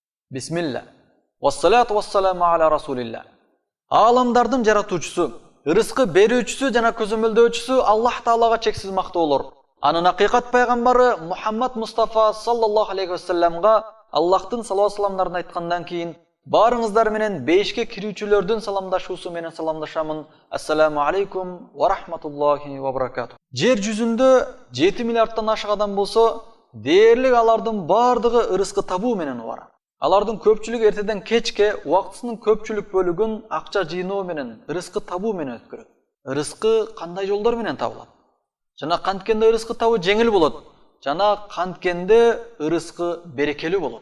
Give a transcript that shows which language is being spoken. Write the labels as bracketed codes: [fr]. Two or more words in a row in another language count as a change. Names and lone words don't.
[ky] Бисмилла. [ar] والصلاة والسلام على رسول الله. [ky] Аламдардын жаратуучусу, ырыскы берүүчүсү жана көзөмөлдөөчүсү Аллах Таалага чексиз мактоолор. Анын акыйкат пайгамбары Мухаммад Мустафа [ar] صلى الله عليه وسلم [ky] Аллахтын салават саламдарын айткандан кийин барыңыздар менен бейишке кирүүчүлөрдүн саламдашуусу менен саламдашамын. [ar] السلام عليكم ورحمة الله وبركاته. [ky] Жер жүзүндө 7 миллиардтан ашык адам болсо, дээрлик алардын бардыгы ырыскы табуу менен убара. Алардын көпчүлүгү эртеден кечке убактысынын көпчүлүк бөлүгүн акча жыйноо менен, ырыскы табуу менен өткөрөт. Ырыскы кандай жолдор менен табылат? Жана канткенде ырыскы табуу жеңил болот, жана канткенде ырыскы берекелүү болот.